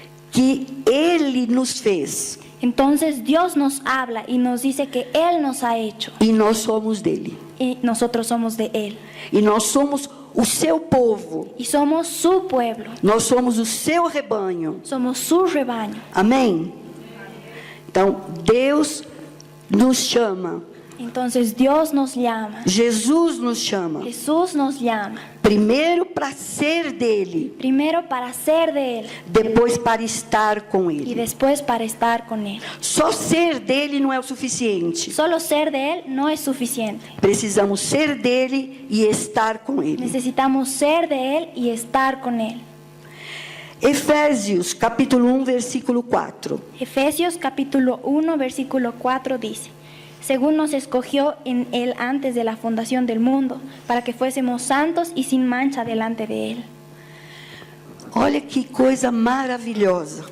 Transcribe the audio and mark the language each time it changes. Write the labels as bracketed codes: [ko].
[pt] Que Ele nos fez [es] Entonces Dios nos habla y nos dice que Él nos ha hecho [pt] e nós somos dele. [es] y nosotros somos de Él. [pt] E nós somos o seu povo. [es] Y somos su pueblo, [pt] Nós somos o seu rebanho. [es] somos su rebaño. [pt] Amém? Então, Deus nos chama. [es] Entonces Dios nos llama, [pt] Jesus nos chama. [es] Jesús nos llama. [pt] Primeiro para ser dele, [es] Primero para ser de Él [pt] depois para estar com [es] y [pt] ele. [es] después para estar con Él. [pt] Só ser dele não é o suficiente. [es] Solo ser de Él no es suficiente. [pt] Precisamos ser dele e estar com ele. [es] Necesitamos ser de Él y estar con Él. [pt] Efésios, capítulo 1, versículo 4. [es] Efesios capítulo 1, versículo 4 dice: según nos escogió en Él antes de la fundación del mundo, para que fuésemos santos y sin mancha delante de Él. [pt] Olha que coisa maravilhosa.